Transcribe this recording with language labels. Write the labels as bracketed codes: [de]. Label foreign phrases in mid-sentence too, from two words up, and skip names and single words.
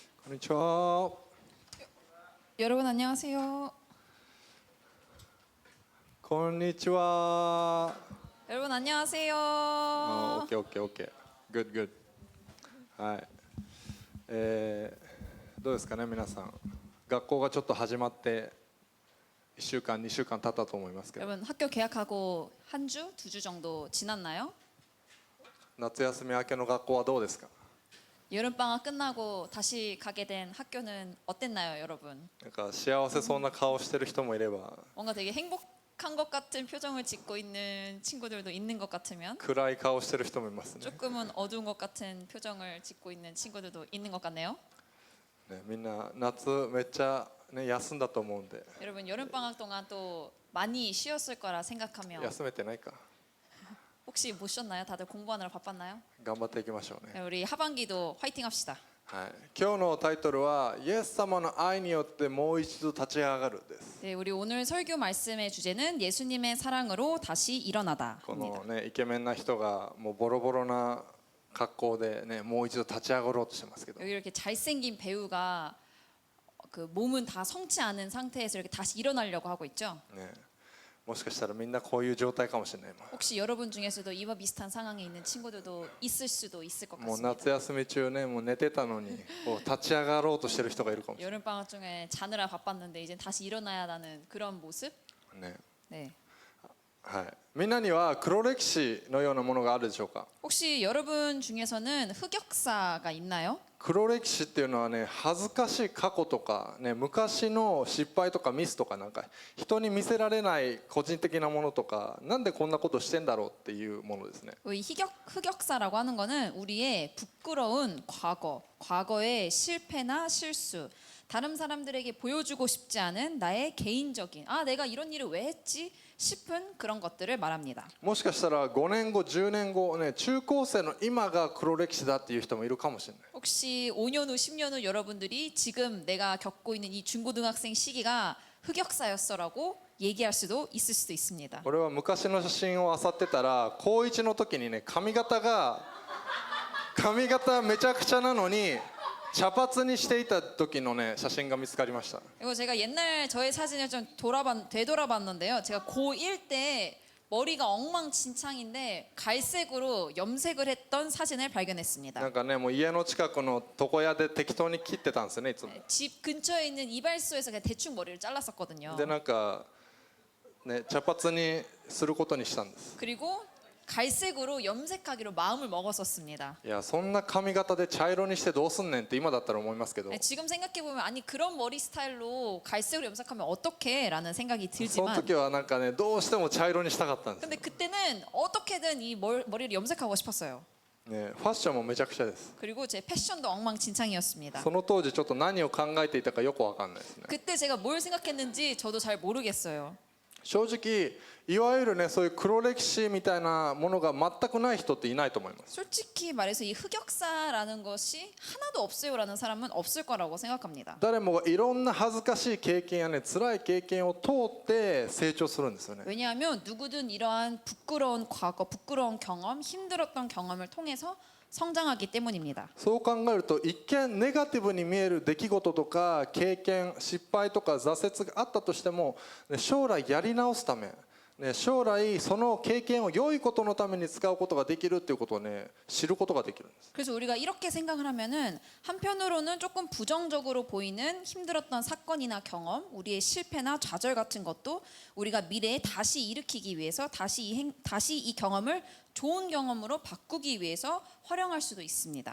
[ja] こんにちは。 [ko] 여러분 안녕하세요. [ja] こんにちは。 [ko] 여러분 [ja] オ [ko] 안녕하세요. [ja] ッケーオッケーオッケー。 [en] Good good。 [ja] はい。どうですかね皆さん。学校がちょっと始まって1週間2週間経ったと思いますけど、 [ko] 여러분 학교 개학하고 한 주, 2주 정도 지났나요? [ja] 夏休み明けの学校はどうですか。 [ko] 여름방학 끝나고 다시 가게 된 학교는 어땠나요, 여러분? [ja] なんか幸せそうな顔してる人もいれば [ko] 뭔가 되게 행복한 것 같은 표정을 짓고 있는 친구들도 있는 것 같으면 [ja] 暗い顔してる人もいますね。 [ko] 조금은 어두운 것 같은 표정을 짓고 있는 친구들도 있는 것 같네요. [ja] ね、みんな夏めっちゃ、ね、休んだと思うんで。 [ko] 여러분 여름방학 동안 또 많이 쉬었을 거라 생각하며 [ja] 休めてないか。 [ko] 혹시 못 쉬었나요? 다들 공부하느라 바빴나요? [ja] 頑張っていきましょうね。 [ko] 네, 우리 하반기도 화이팅 합시다. [ja] はい、今日のタイトルはイエス様の愛によってもう一度立ち上がるです。 [ko] 네, 우리 오늘 설교 말씀의 주제는 예수님의 사랑으로 다시 일어나다. [ja] このねイケメンな人がもうボロボロな格好でねもう一度立ち上がろうとしてますけど、 [ko] 여기 이렇게 잘생긴 배우가 그 몸은 다 성치 않은 상태에서 이렇게 다시 일어나려고 하고 있죠. [ja] ね、もしかしたらみんなこういう状態かもしれない。 [ko] 혹시 여러분 중에서도 이와 비슷한 상황에 있는 친구들도 있을 수도 있을 것 [ja] もう [ko] 같습니다. [ja] 夏休み中ねもう寝てたのにこう立ち上がろうとしてる人がいるかもしれ [ko] 여름 방학 중에 자느라 바빴는데 이제 다시 일어나야 하는 그런 모습. [ja] ない。ね、 [ko] 네. [ja] はい。みんなには黒歴史のようなものがあるでしょうか。 [ko] 혹시 여러분 중에서는 흑역사가 있나요? [ja] 黒歴史っていうのはね恥ずかしい過去とかね昔の失敗とかミスとかなんか人に見せられない個人的なものとかなんでこんなことしてんだろうっていうものですね。 [ko] 이 흑역사라고 하는 거는 우리의 부끄러운 과거, 과거의 실패나 실수, 다른 사람들에게 보여주고 싶지 않은 나의 개인적인 내가 이런 일을 왜 했지 싶은 그런 것들을 말합니다. [ja] もしかしたら5年後10年後ね中高生の今が黒歴史だっていう人もいるかもしれない。 [ko] 혹시 5년 후, 10년 후 여러분들이 지금 내가 겪고 있는 이 중고등학생 시기가 흑역사였어라고 얘기할 수도 있을 수도 있습니다. [ja] 俺は昔の写真を漁ってたら高1の時にね髪型めちゃくちゃなのに茶髪にしていた時のね写真が見つかりました。 [ko] 이거 제가 옛날 저의 사진을 좀 되돌아봤는데요. 제가 고1 때 머리가 엉망진창인데 갈색으로 염색을 했던 사진을 [ja] な [ko] 발견했습니다. [ja] んかねもう家の近くの床屋で適当に切ってたんですよねいつも。 [ko] 집 근처에 있는 이발소에서 그냥 대충 머리를 잘랐었거든요. [ja] でなんかね茶髪にすることにしたんです。 [ko] 그리고 갈색으로 염색하기로 마음을 먹었었습니다. [ja] いやそんな髪型で茶色にしてどうすんねんって今だったら思いますけど、 [ko] 지금 생각해보면 아니 그런 머리 스타일로 갈색으로 염색하면 어떡해 라는 생각이 [ja] その [ko] 들지만 [ja] 時はなんかねどうしても茶色にしたかったんです。 [ko] 근데 그때는 어떻게든 이 머리를 염색하고 싶었어요. [ja] ねファッションもめちゃくちゃです。 [ko] 그리고 제 패션도 엉망진창이었습니다. [ja] その当時ちょっと何を考えていたかよくわかんないですね。 [ko] 그때 제가 뭘 생각했는지 저도 잘 모르겠어요. [ja] 正直いわゆるねそういう黒歴史みたいなものが全くない人っていないと思います。 [ko] 솔직히 말해서 이 흑역사라는 것이 하나도 없어요라는 사람은 없을 거라고 생각합니다. [ja] 誰もがいろんな恥ずかしい経験やね辛い経験を通って成長するんですよね。 [ko] 왜냐하면 누구든 이러한 부끄러운 과거, 부끄러운 경험, 힘들었던 경험을 통해서 성장하기 때문입니다. [ja] そう考えると一見ネガティブに見える出来事とか経験失敗とか挫折があったとしても将来やり直すため将来その経験を良いことのために使うことができるっていうことをね知ることができるんです。 [ko] 그래서 우리가 이렇게 생각을 하면은 한편으로는 조금 부정적으로 보이는 힘들었던 사건이나 경험, 우리의 실패나 좌절 같은 것도 우리가 미래에 다시 일으키기 위해서 다시 이 경험을 좋은 경험으로 바꾸기 위해서 활용할 수도 있습니다.